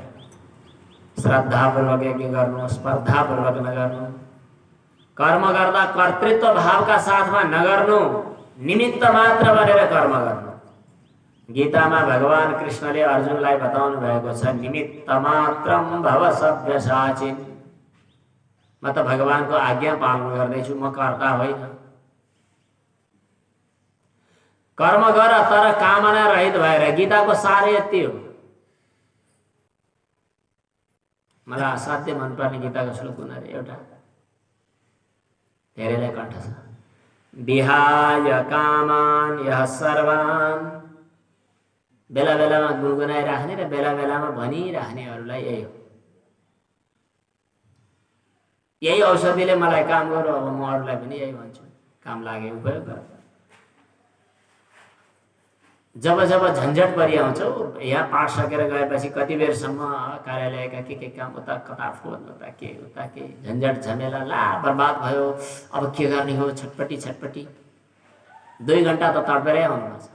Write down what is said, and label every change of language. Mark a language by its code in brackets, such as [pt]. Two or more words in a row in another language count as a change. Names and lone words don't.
[ne] श्रद्धापूर्वक यज्ञ गर्नु, स्पर्धापूर्वक नगर्नु। कर्म गर्दा कर्तृत्व भावका साथमा नगर्नु, निमित्त मात्र बनेर कर्म गर्नु। गीतामा भगवान कृष्णले अर्जुनलाई बताउनु भएको छ, [sa] निमित्त मात्रम भव सव्यसाचिन। [ne] म त भगवानको आज्ञा पालन गर्दैछु, म कर्ता होइन। कर्म गर तर कामना रहित भएर। गीताको सार यति हो। मलाई असाध्य मनपर्ने गीताको श्लोक कुन अरे एउटा, धेरैलाई कण्ठ छ। [sa] विहाय कामान यः सर्वान्, [ne] बेला बेलामा गुनगुनाइराख्ने र बेला बेलामा भनिराख्नेहरूलाई यही हो। यही औषधिले मलाई काम गरौँ, अब म अरूलाई पनि यही भन्छु, काम लागे उपयोग गर। जब जब झन्झट परिआउँछौ, यहाँ पाठ सकेर गएपछि कति बेरसम्म कार्यालयका के काम, उता कता फोन, उता के झन्झट झमेला, ला बर्बाद भयो, अब के गर्ने हो, छटपटी 2 घन्टा त तडपेरै आउनुपर्छ।